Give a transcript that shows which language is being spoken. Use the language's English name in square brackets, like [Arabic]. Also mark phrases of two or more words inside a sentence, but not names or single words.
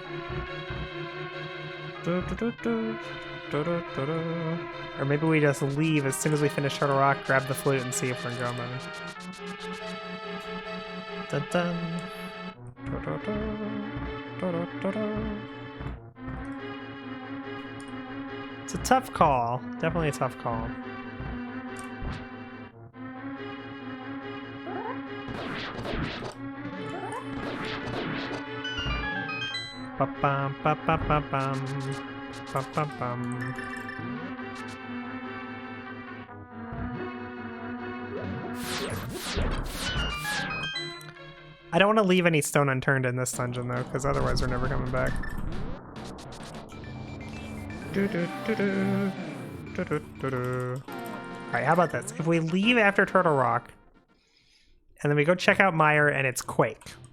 [English] Or maybe we just leave as soon as we finish Turtle Rock, grab the flute, and see if we're in go mode. Dun dun. It's a tough call. Definitely a tough call. Ba-bum, ba-ba-ba-bum, ba-ba-bum. I don't want to leave any stone unturned in this dungeon though, because otherwise we're never coming back. Alright, how about this? If we leave after Turtle Rock, and then we go check out Meyer and it's Quake.